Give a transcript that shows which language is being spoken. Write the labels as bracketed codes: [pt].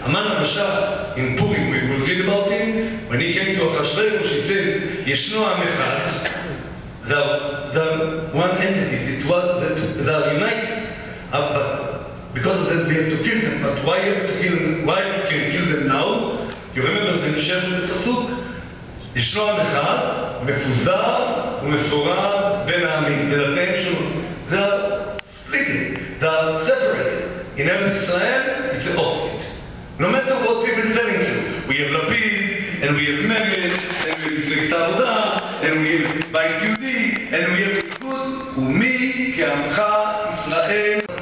[en] Aman HaRasha in Purim, we will read about him. When he came to Achashverosh, he said, Yeshno Am Echad, the one entity, they are united. But because of that we have to kill them. But why have to kill them? Why can we kill them now? You remember the Nishef of the Pasuk? [he] ישנו עם אחד, מפוזר ומפורד בין העמים. דלתיהם שוב. [en] They are splitting. They are separated. In Eretz Israel, it's the opposite. No matter what people telling you, we have Lapid, and we have Meretz, and we have מפלגת העבודה, and we have בית יהודי, and we have good, [he] ומי כעמך ישראל.